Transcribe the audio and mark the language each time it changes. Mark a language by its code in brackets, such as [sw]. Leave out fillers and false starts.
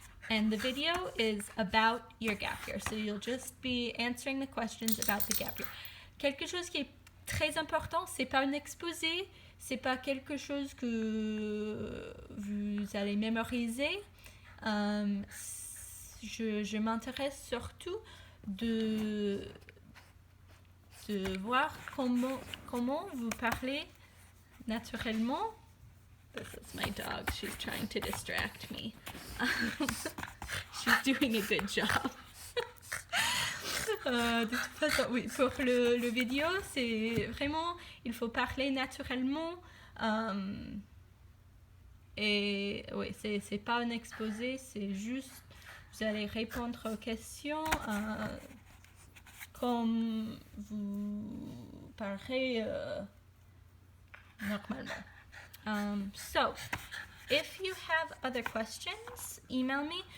[en] And the video is about your gap year. So you'll just be answering the questions about the gap year. [fr] Quelque chose qui est très important, c'est pas un exposé, c'est pas quelque chose que vous allez mémoriser. Je m'intéresse surtout de voir comment vous parlez naturellement. [en] This is my dog. She's trying to distract me. She's doing a good job. [fr] De toute façon, oui, pour le vidéo, c'est vraiment, il faut parler naturellement. Et oui, c'est pas un exposé, c'est juste, vous allez répondre aux questions comme vous parlez normalement. [en] So, if you have other questions, email me.